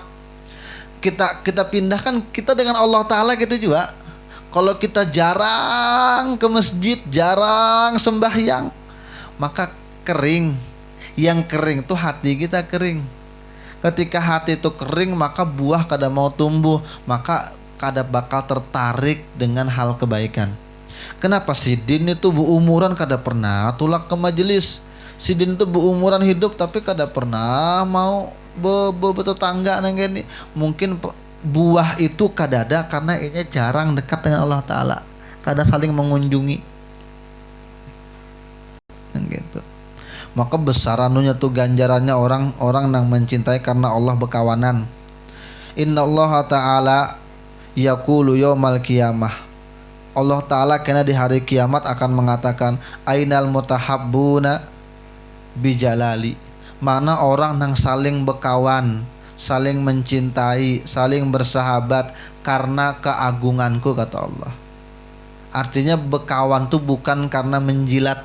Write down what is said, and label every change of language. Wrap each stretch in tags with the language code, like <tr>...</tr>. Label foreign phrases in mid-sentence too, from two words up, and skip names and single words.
<id>Kita pindahkan kita dengan Allah Ta'ala gitu juga. Kalau kita jarang ke masjid, jarang sembahyang, maka kering. Yang kering tuh hati kita kering. Ketika hati itu kering,</id> <bjn>maka buah kada mau tumbuh, maka kada bakal tertarik dengan hal kebaikan. Kenapa Sidin itu berumuran kada pernah tulak ke majelis? Sidin itu berumuran hidup tapi kada pernah mau bertetangga nang gini. Mungkin buah itu kada ada karena ini jarang dekat dengan Allah Ta'ala, kada saling mengunjungi nang gitu.</bjn> <id>Maka besar anunya tuh ganjarannya orang yang mencintai karena Allah berkawanan.</id> <ar>إن الله تعالى يقول يوم القيامة.</ar> <id>Allah Ta'ala kena di hari kiamat akan mengatakan,</id> <ar>أين المتحابون بجلالي.</ar> <id>Mana orang yang saling berkawan, saling mencintai, saling bersahabat karena keagunganku, kata Allah. Artinya berkawan tuh bukan karena menjilat.</id>